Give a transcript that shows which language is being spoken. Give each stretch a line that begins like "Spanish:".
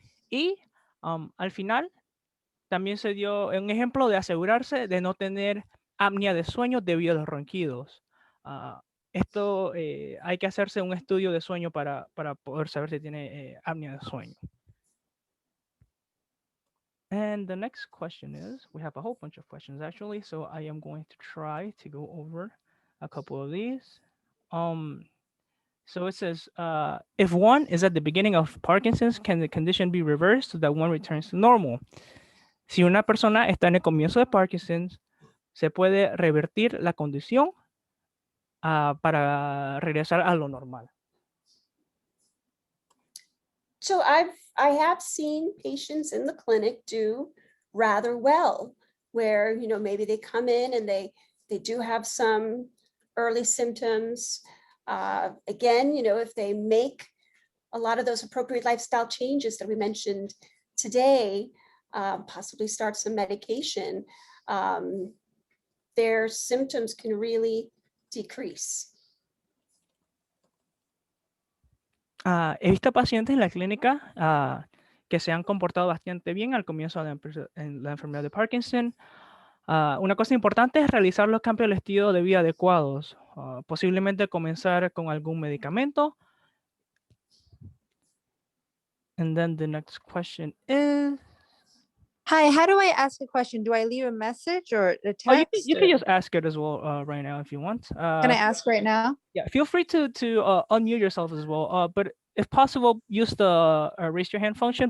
Spanish: Y al final también se dio un ejemplo de asegurarse de no tener apnea de sueño debido a los ronquidos. Esto hay que hacerse un estudio de sueño para poder saber si tiene apnea de sueño.
English: And the next question is, we have a whole bunch of questions actually, so I am going to try to go over a couple of these. So it says, if one is at the beginning of Parkinson's, can the condition be reversed so that one returns to normal?
Spanish: Si una persona está en el comienzo de Parkinson's, ¿se puede revertir la condición para regresar a lo normal?
English: So I have seen patients in the clinic do rather well, where maybe they come in and they do have some early symptoms. Again, if they make a lot of those appropriate lifestyle changes that we mentioned today, possibly start some medication, their symptoms can really decrease.
Spanish: He visto pacientes en la clínica que se han comportado bastante bien al comienzo de la enfermedad de Parkinson. Una cosa importante es realizar los cambios del estilo de vida adecuados, posiblemente comenzar con algún medicamento.
English: And then the next question is, Hi, how do I ask a question? Do I leave a message or a Oh, text? you can or- just ask it as well right now if you want. Can I ask right now? Yeah, feel free to unmute yourself as well. But if possible, use the raise your hand function.